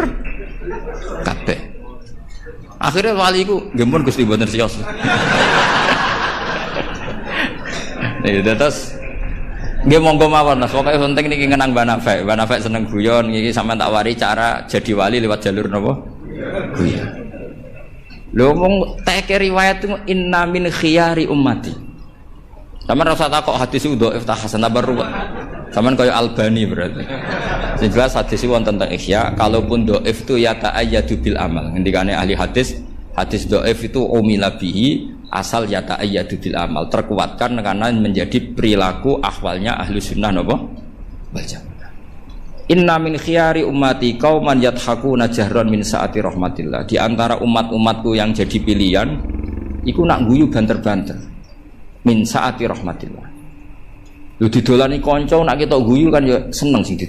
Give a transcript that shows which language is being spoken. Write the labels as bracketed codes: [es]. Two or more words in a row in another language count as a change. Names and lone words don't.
[jv] Jebule wonge bener kabeh. Akhirnya wali iku nggih pun Gusti mboten siyos. Nih terus nggih monggo mawon Mas, pokoke penting niki ngenang Mbah Nafek seneng guyon iki sampean tak wari cara jadi wali lewat jalur napa? Guyon. Lho mung teke riwayat itu [ar] إن من خيار أمتي. [jv] Sampeyan rasa takok hadis itu dhaif ta hasan ta baru. Sampeyan kaya Albani berarti. Sing jelas hadis itu wonten teng Ihya, kalaupun dhaif itu [ar] يتأيد بالعمل. [jv] Ngendikane ahli hadis dhaif itu [ar] عمل به [jv] asal [ar] يتأيد بالعمل, [id] terkuatkan karena menjadi perilaku [jv] ahwalnya ahli sunnah napa? [ar] والجماعة. إن من خيار أمتي قوما يضحكون جهرا من سعة رحمة الله. [id] Di antara umat-umatku yang jadi pilihan [jv] iku nak guyu banter-banter [ar] من سعة رحمة الله. [jv] Lho didolani kanca nak ketok guyu kan ya seneng sing